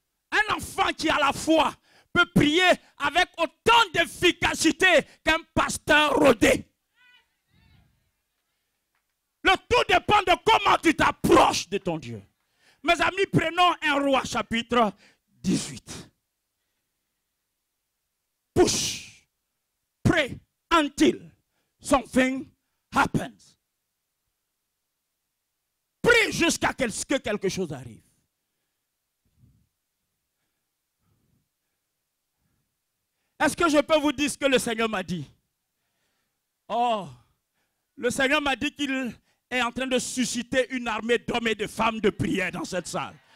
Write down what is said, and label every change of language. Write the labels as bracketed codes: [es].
[fr] Un enfant qui a la foi peut prier avec autant d'efficacité qu'un pasteur rodé. Le tout dépend de comment tu t'approches de ton Dieu. Mes amis, prenons 1 Roi chapitre 18. [en] Push. Pray until something happens. [fr] Prie jusqu'à ce que quelque chose arrive. Est-ce que je peux vous dire ce que le Seigneur m'a dit? Oh, le Seigneur m'a dit qu'il est en train de susciter une armée d'hommes et de femmes de prière dans cette salle.